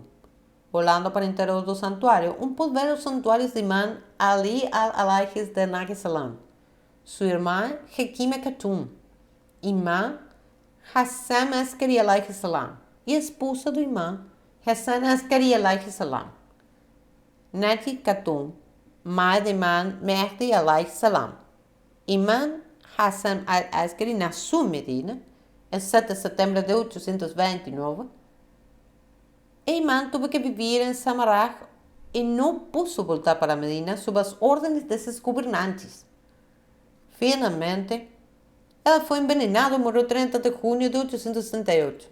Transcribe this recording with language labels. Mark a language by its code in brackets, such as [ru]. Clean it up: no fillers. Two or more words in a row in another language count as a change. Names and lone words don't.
[pt] Olhando para o interior do santuário, pode ver os santuários de Imam Ali al-Alayhi de Salam, sua irmã Hekima Khatun, Imam Hassan Askari [ar] عليه السلام [pt] e esposa do Imam Hassan Askari [ar] عليه السلام, [pt] Nati Khatun, mãe de Imam Mehdi [ar] عليه السلام. [pt] Imam Hassan al-Askari nasceu em Medina em 7 de setembro de 829. E Imam teve que viver em Samarra e não pôde voltar para Medina sob as ordens desses governantes. Finalmente, ela foi envenenada e morreu 30 de junho de 868.